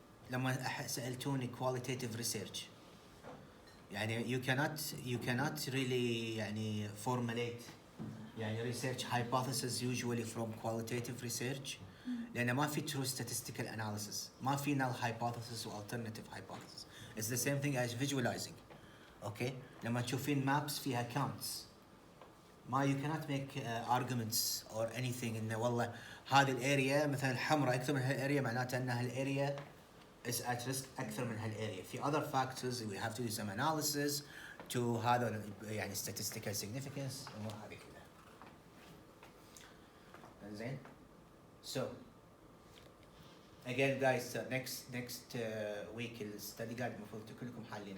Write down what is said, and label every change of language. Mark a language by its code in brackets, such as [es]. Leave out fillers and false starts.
[en] لما سألتوني qualitative research. يعني you cannot really يعني formulate يعني research hypothesis usually from qualitative research. [ar] لأن ما في true statistical analysis. ما في null hypothesis و alternative hypothesis. [en] It's the same thing as visualizing. Okay? [ar] لما تشوفين maps فيها counts. ما you cannot make arguments or anything إنه والله هذه الاريا مثلا الحمراء أكثر من هالاريا معناته أن هالاريا is at risk أكثر من هالاريا. [en] في other factors we have to do some analysis to هذا يعني statistical significance الأمور هذه كلها. [ar] زين. [en] So again guys next week الstudy guide المفروض كلكم حالين